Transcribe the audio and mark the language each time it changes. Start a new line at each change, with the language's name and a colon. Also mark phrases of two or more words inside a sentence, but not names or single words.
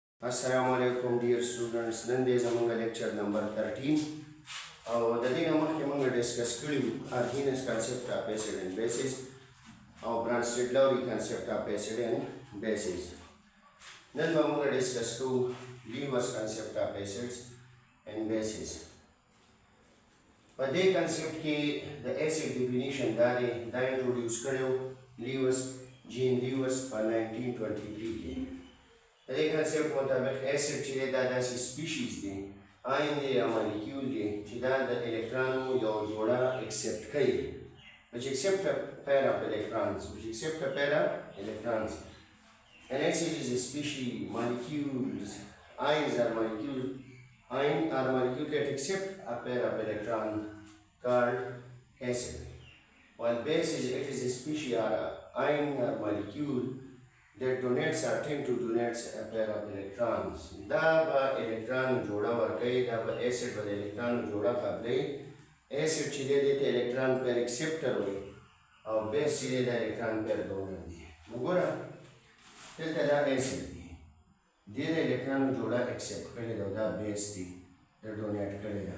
Arabic: السلام عليكم
English: dear students.
Pashto: نن دې زموږ
English: lecture number 13
Pashto: او د دې نه مخکې موږ ډسکس کړي
English: Arrhenius concept of acid and bases
Pashto: او
English: Bronsted-Lowry concept of acid and bases.
Pashto: نن به موږ ډسکس کوو
English: Lewis concept of acids and bases.
Pashto: په دې concept کې د
English: acid definition
Pashto: دا introduce کړو Lewis Jean Lewis په 1923 کې. د دې کنسپټ مطابق اسید چې دا داسې سپیشیز دي آین دی یا مالیکیول دی چې دا د الکترونو یو جوړه اکسپټ کوي
English: which accept a pair of electrons an acid is a species molecules ions are molecules that accept a pair of electrons called acid while base it is a species or ion or molecule that donates or tend to donate a pair of electrons.
Pashto: دا به الکترون جوړه ورکوي دا به اسید به د الکترون جوړه قبلوي اسید چې دی ته
English: electron pair acceptor
Pashto: وایي او بیس چې دی د
English: electron pair donor
Pashto: دی. وګوره دلته دا اسید دی دې د الکترون جوړه اکسپټ کړې ده او دا بیس دی د ډونیټ کړې ده.